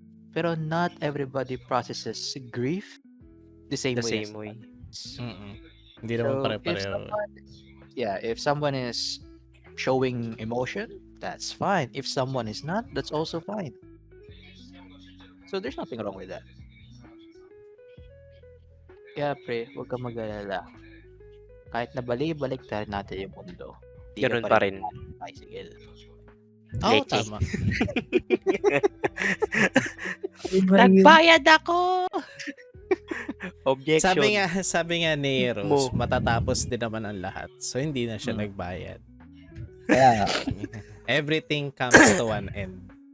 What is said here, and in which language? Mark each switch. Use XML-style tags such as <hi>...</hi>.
<en>Pero not everybody processes grief the same way.</en> <tl>Hindi naman pare-pareho.</tl> <en>If someone is showing emotion, that's fine. If someone is not, that's also fine. So there's nothing wrong with that.</en> <tl>Kaya pre, huwag kang mag-alala. Kahit na balik natin yung mundo, ganun pa rin.</tl> <en>Bicycle.</en> <tl>Oo, tama. Nagbayad ako! Objection. Sabi nga ni Rose, matatapos din naman ang lahat. So, hindi na siya nagbayad.</tl> <en>Yeah. Everything comes to an end.</en>